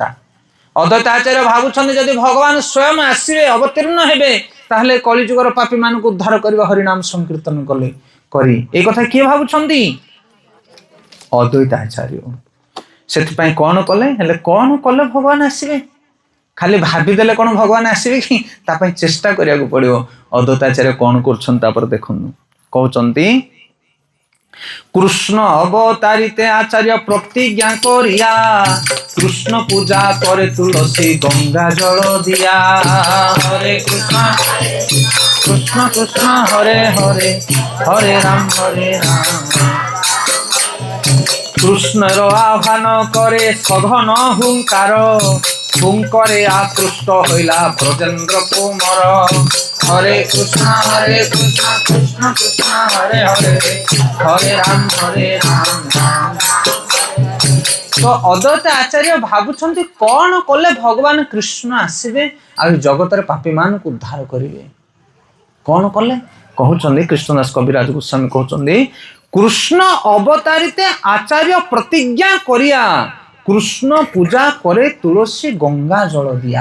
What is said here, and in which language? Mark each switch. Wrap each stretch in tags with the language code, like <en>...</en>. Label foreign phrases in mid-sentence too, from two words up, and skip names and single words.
<or>ଅଦ୍ବୈତ ଆଚାର୍ୟ ଭାବୁଛନ୍ତି ଯଦି ଭଗବାନ ସ୍ୱୟଂ ଆସିବେ, ଅବତୀର୍ଣ୍ଣ ହେବେ, ତାହେଲେ କଳିଯୁଗର ପାପୀ ମାନଙ୍କୁ ଉଦ୍ଧାର କରିବା ହରିନାମ ସଂକୀର୍ତ୍ତନ କରି। এই କଥା କିଏ ଭାବୁଛନ୍ତି? ଅଦ୍ବୈତ ଆଚାର୍ୟ। ସେଥିପାଇଁ କଣ କଲେ? ହେଲେ କଣ କଲେ ଭଗବାନ ଆସିବେ? ଖାଲି ଭାବିଦେଲେ କଣ ଭଗବାନ ଆସିବେ କି? ତା ପାଇଁ ଚେଷ୍ଟା କରିବାକୁ ପଡିବ। ଅଦ୍ବୈତ ଆଚାର୍ୟ କଣ କରୁଛନ୍ତି ତାପରେ ଦେଖନ୍ତୁ।</or> <bn>କହୁଛନ୍ତି কৃষ্ণ অবতারিতে আচার্য প্রতিজ্ঞা করিয়া, কৃষ্ণ পূজা করে তুলসী গঙ্গা জল দিয়া। হরে কৃষ্ণ কৃষ্ণ কৃষ্ণ হরে হরে, হরে রাম। কৃষ্ণর আহ্বান করে সঘন হুঙ্কার, হুঙ্করে আকৃষ্ট হইলা ব্রজেন্দ্র কুমার। হরে কৃষ্ণ কৃষ্ণ কৃষ্ণ হরে হরে, হরে রাম।</bn> <or>তো অদ্বৈত আচার্য ভাবুଛନ୍ତି କଣ କଲେ ଭଗବାନ କୃଷ୍ଣ ଆସିବେ ଆଉ ଜଗତରେ ପାପୀ ମାନଙ୍କୁ ଉଦ୍ଧାର କରିବେ? କଣ କଲେ? କହୁଛନ୍ତି କୃଷ୍ଣଦାସ କବିରାଜ ଗୋସ୍ୱାମୀ କହୁଛନ୍ତି</or> <bn>কৃষ্ণ অবতারিতে আচার্য প্রতিজ্ঞা করিয়া, কৃষ্ণ পূজা করে তুলসী গঙ্গা জল দিয়া।</bn>